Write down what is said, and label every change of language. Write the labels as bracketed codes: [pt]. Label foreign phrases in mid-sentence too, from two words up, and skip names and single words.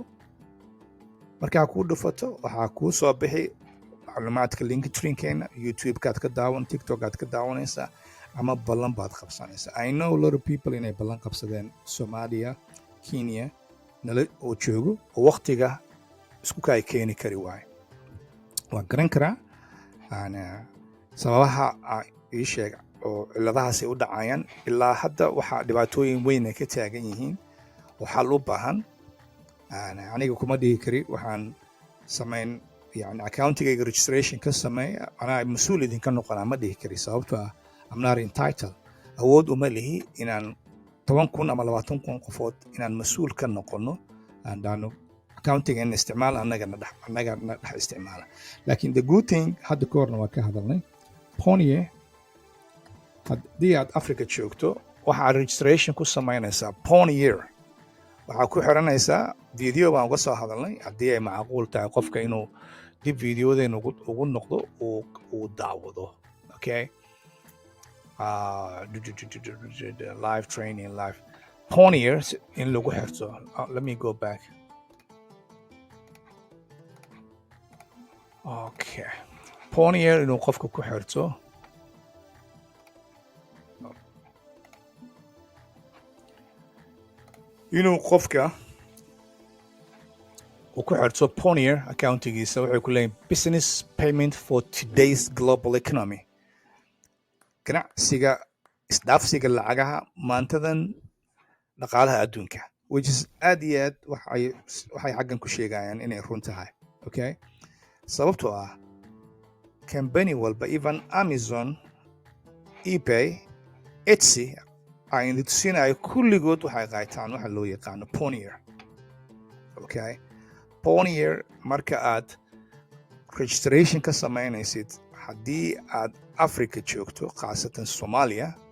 [so] Markaa ku dhufato waxaa kuu soo bixi macluumaadka linktree-keena. YouTube-kaad ka daawan, TikTok-aad ka daawanaysaa, ama ballan baad qabsanaysaa. [en] I know a lot of people [so] inay ballan qabsadeen Soomaaliya Kenya nala oo joogo oo waqtiga isku kay keeni kari waayo waan garan karaa sababaha ii sheeg oo ciladahaas ay u dhacayaan ilaa hadda waxaa dhibaatooyin weyn ay ka taagan yihiin oo xal u baahan aniga kuma dhihi kari waxaan samayn يعني [en] accounting registration [so] ka sameey ana mas'uul idinka noqonaa ma dhihi kari sababtoo ah [en] I'm not entitled [so] awood uma lihi inaan 10,000 ama 20,000 qofood inaan mas'uul ka noqono andano accounting in isticmaal annaga dhex isticmaala laakiin [en] the good thing [so] hadda koorna waa ka hadalnay Payoneer haddii aad Africa joogto waxaa registration ku samaynaysaa Payoneer waxaa ku xiranaysaa video baan uga soo hadalnay haddii ay macquul tahay qofka inuu dib videodeena ugu noqdo uu daawado okay [en] live training live [so] Payoneer in lagu xirto [en] let me go back okay [so] Payoneer inuu qofka ku xirto inuu qofka uu ku xirto Payoneer accountigiisa waxay ku leeyihiin [en] business payment for today's global economy [so] ganacsiga isdhaafsiga lacagaha maantadan dhaqaalaha adduunka [en] which is [so] aad iyo aad waxay xaggan ku sheegayaan inay run tahay okay sababtoo ah company walba even Amazon eBay Etsy ay tusinaya kulligood waxay qaataan waxa loo yaqaano Payoneer okay Payoneer marka aad registration ka samaynaysid haddii aad Africa joogto khaasatan Soomaaliya